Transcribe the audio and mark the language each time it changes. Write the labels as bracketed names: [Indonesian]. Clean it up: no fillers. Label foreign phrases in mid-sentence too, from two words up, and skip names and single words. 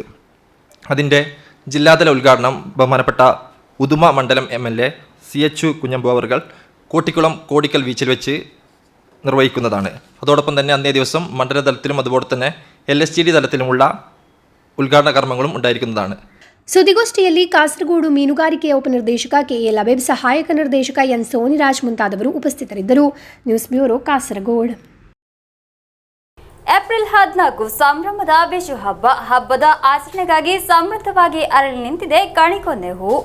[Malayalam] അതിൻ്റെ ജില്ലാതല ഉദ്ഘാടനം ബഹുമാനപ്പെട്ട ഉദുമ മണ്ഡലം MLA CH കുഞ്ഞമ്പു അവർ കോട്ടിക്കുളം കോടിക്കൽ ബീച്ചിൽ വെച്ച് നിർവഹിക്കുന്നതാണ്. അതോടൊപ്പം തന്നെ അന്നേ ദിവസം മണ്ഡല തലത്തിലും അതുപോലെ തന്നെ LSTD തലത്തിലുമുള്ള ഉദ്ഘാടന കർമ്മങ്ങളും ഉണ്ടായിരിക്കുന്നതാണ്. [Kannada] ಸುದ್ದಿಗೋಷ್ಠಿಯಲ್ಲಿ ಕಾಸರಗೋಡು ಮೀನುಗಾರಿಕೆಯ ಉಪನಿರ್ದೇಶಕ KL ಅಬೇಬ್, ಸಹಾಯಕ ನಿರ್ದೇಶಕ N ಸೋನಿರಾಜ್ ಮುಂತಾದವರು ಉಪಸ್ಥಿತರಿದ್ದರು. ನ್ಯೂಸ್ ಬ್ಯೂರೋ, ಕಾಸರಗೋಡು. ಏಪ್ರಿಲ್ 14 ಸಂಭ್ರಮದ ವಿಷು ಹಬ್ಬದ ಆಚರಣೆಗಾಗಿ ಸಮೃದ್ಧವಾಗಿ ಅರಳಿ ನಿಂತಿದೆ ಕಣಿಕೊಂದೆ ಹೂವು.